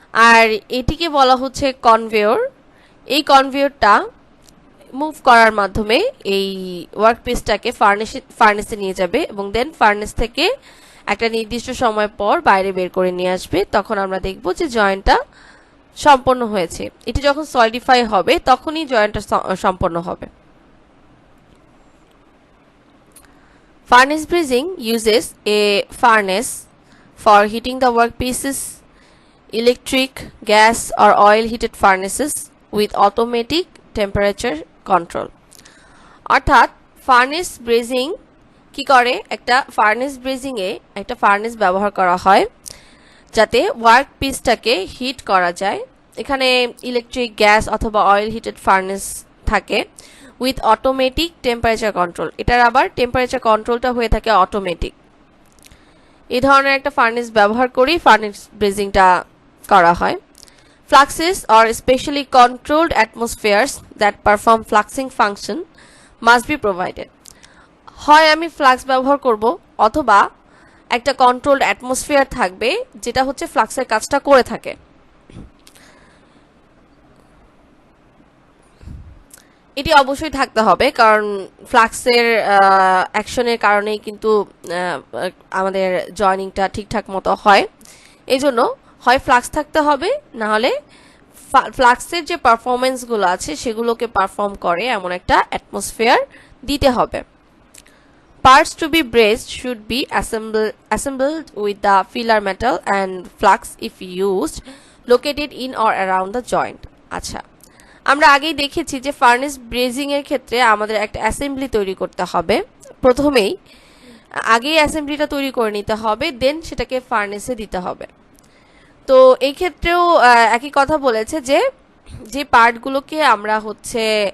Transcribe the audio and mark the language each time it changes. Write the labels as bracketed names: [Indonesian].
[Bangla] আর এটিকে বলা হচ্ছে কনভেয়র। এই কনভেয়রটা মুভ করার মাধ্যমে এই ওয়ার্কপিসটাকে ফার্নেসে নিয়ে যাবে, এবং দেন ফার্নেস থেকে একটা নির্দিষ্ট সময় পর বাইরে বের করে নিয়ে আসবে। তখন আমরা দেখব যে জয়েন্টটা সম্পন্ন হয়েছে। এটি যখন সলিডিফাই হবে তখনই জয়েন্টটা সম্পন্ন হবে। [English] Furnace brazing uses a furnace for heating the workpieces. Electric, gas or oil heated furnaces with automatic temperature control. [Bangla] অর্থাৎ ফার্নেস ব্রেজিং কি করে, একটা ফার্নেস ব্রেজিং এ একটা ফার্নেস ব্যবহার করা হয় যাতে ওয়ার্ক পিসটাকে হিট করা যায়। এখানে ইলেকট্রিক, গ্যাস অথবা অয়েল হিটেড ফার্নেস থাকে [English] With automatic temperature control. [Bangla] এটার আবার টেম্পারেচার কন্ট্রোলটা হয়ে থাকে অটোমেটিক। এই ধরনের একটা ফার্নেস ব্যবহার করেই ফার্নেস ব্রেজিংটা করা হয়। [English] Fluxes or specially controlled atmospheres that perform fluxing function must be provided. [Bangla] হয় আমি ফ্লাক্স ব্যবহার করব, অথবা একটা কন্ট্রোলড অ্যাটমসফিয়ার থাকবে যেটা হচ্ছে ফ্লাক্সের কাজটা করে থাকে। এটি অবশ্যই থাকতে হবে, কারণ ফ্লাক্সের অ্যাকশনের কারণেই কিন্তু আমাদের জয়েনিংটা ঠিকঠাক মতো হয়। এই জন্য হয় ফ্লাক্স থাকতে হবে, না হলে ফ্লাক্সের যে পারফরমেন্সগুলো আছে সেগুলোকে পারফর্ম করে এমন একটা অ্যাটমসফিয়ার দিতে হবে। [English] Parts to be brazed should be assembled with the filler metal and flux if used located in or around the joint. [Bangla] আচ্ছা, আমরা আগেই দেখেছি যে ফার্নেস ব্রেজিং এর ক্ষেত্রে আমাদের একটা অ্যাসেম্বলি তৈরি করতে হবে। প্রথমেই আগেই অ্যাসেম্বলিটা তৈরি করে নিতে হবে, দেন সেটাকে ফার্নেসে দিতে হবে। তো এই ক্ষেত্রেও একই কথা বলেছে যে যে পার্টগুলোকে আমরা হচ্ছে